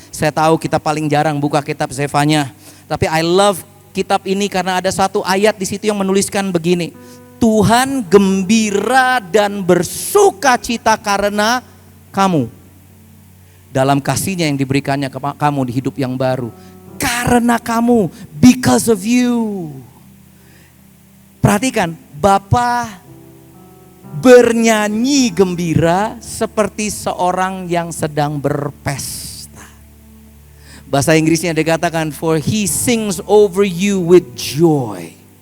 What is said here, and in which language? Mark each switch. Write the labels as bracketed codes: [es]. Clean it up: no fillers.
[id] Saya tahu kita paling jarang buka kitab Zefanya, tapi [en] I love [id] kitab ini karena ada satu ayat di situ yang menuliskan begini. Tuhan gembira dan bersuka cita karena kamu. Dalam kasihnya yang diberikannya ke kamu di hidup yang baru. Karena kamu, [en] because of you. [id] Perhatikan, Bapa bernyanyi gembira seperti seorang yang sedang berpesta. Bahasa Inggrisnya dikatakan, [en] for he sings over you with joy.